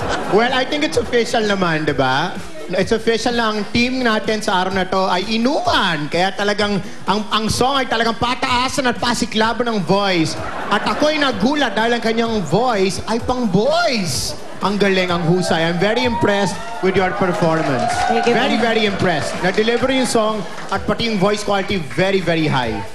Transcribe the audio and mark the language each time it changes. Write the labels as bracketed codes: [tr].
[en] Well, I think it's official naman, di ba? It's official [tl] na ang team natin sa araw na to ay inuman. Kaya talagang, ang song ay talagang pataasan at pasiklaban ng voice. At ako'y nagulat dahil ang kanyang voice ay pang boys. Ang galing, ang husay. [en] I'm very impressed with your performance. Very, very impressed. [tl] Na-deliver yung song at pati yung voice quality [en] very, very high.